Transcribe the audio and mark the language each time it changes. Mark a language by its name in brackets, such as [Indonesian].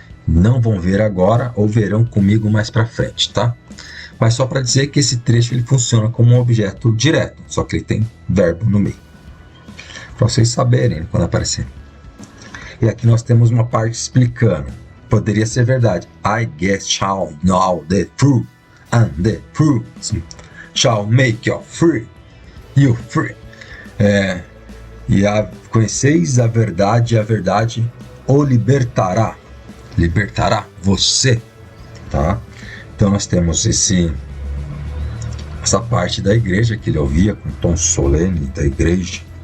[Portuguese] não vão ver agora ou verão comigo mais para frente, tá? Mas só para dizer que esse trecho ele funciona como um objeto direto, só que ele tem verbo no meio. Para vocês saberem quando aparecer. E aqui nós temos uma parte explicando. Poderia ser verdade. [English] I guess shall know the truth, and the truth shall make you free. You free. [Portuguese] Conheceis a verdade, e a verdade o libertará. Libertará você, tá? Então nós temos essa parte da igreja que ele ouvia com tom solene da igreja.